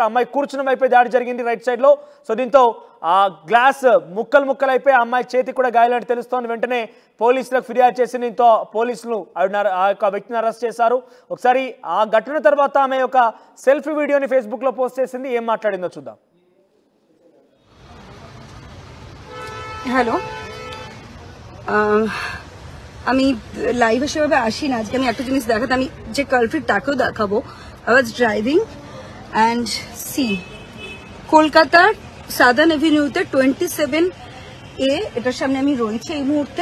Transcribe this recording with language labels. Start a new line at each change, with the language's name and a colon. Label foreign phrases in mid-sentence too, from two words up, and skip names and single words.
Telugu: అమ్మాయి కూర్చున్న వైపే దాడి జరిగింది
English: right sideలో.
Telugu: సో దీంతో ఆ గ్లాస్ ముక్కలు అయిపోయి ఆ అమ్మాయి చేతికి కూడా గాయాలని తెలుస్తోంది. వెంటనే పోలీసులకు ఫిర్యాదు చేసి దీంతో పోలీసులు ఆ యొక్క వ్యక్తిని అరెస్ట్ చేశారు. ఒకసారి ఆ ఘటన తర్వాత ఆమె ఒక
English: selfie videoని
Telugu: ఫేస్బుక్లో పోస్ట్ చేసింది. ఏం మాట్లాడిందో చూద్దాం.
Bangla: হ্যালো, আমি লাইভ সেভাবে আসি না। আজকে আমি একটা জিনিস দেখাতে, আমি যে কালপ্রিট তাকেও দেখাবো।
English: I was driving and see
Bangla: কলকাতার সাদার্ন এভিনিউতে 27A এটার সামনে আমি রয়েছে এই মুহূর্তে।